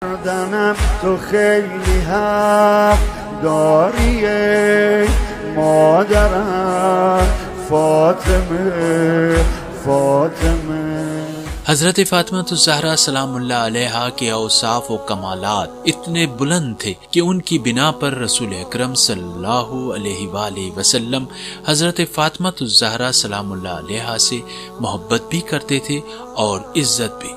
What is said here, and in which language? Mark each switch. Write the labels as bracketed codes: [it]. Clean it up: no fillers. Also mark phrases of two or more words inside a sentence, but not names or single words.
[fa] دنم تو خیلی حق داری ای مادرم فاطمه [ur] حضرت فاطمہ الزہرا سلام اللہ علیہا کے اوصاف و کمالات اتنے بلند تھے کہ ان کی بنا پر رسول اکرم صلی اللہ علیہ وآلہ وسلم حضرت فاطمہ الزہرا سلام اللہ علیہا سے محبت بھی کرتے تھے اور عزت بھی۔